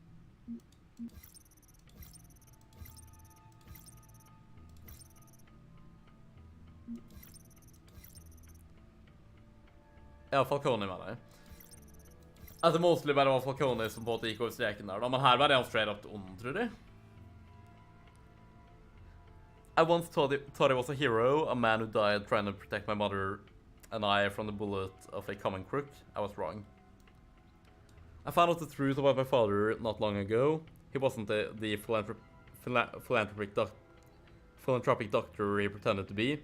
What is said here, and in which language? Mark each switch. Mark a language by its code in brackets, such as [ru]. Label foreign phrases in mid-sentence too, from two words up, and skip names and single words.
[no] Ja, Falcone med deg. At det mostly bare var Falcone som på en måte gikk over streken der, da. Men her var det han [en] straight up [no] ond, tror jeg. [en] I once thought he was a hero, a man who died trying to protect my mother and I from the bullet of a common crook. I was wrong. I found out the truth about my father not long ago. He wasn't the philanthropic doctor he pretended to be.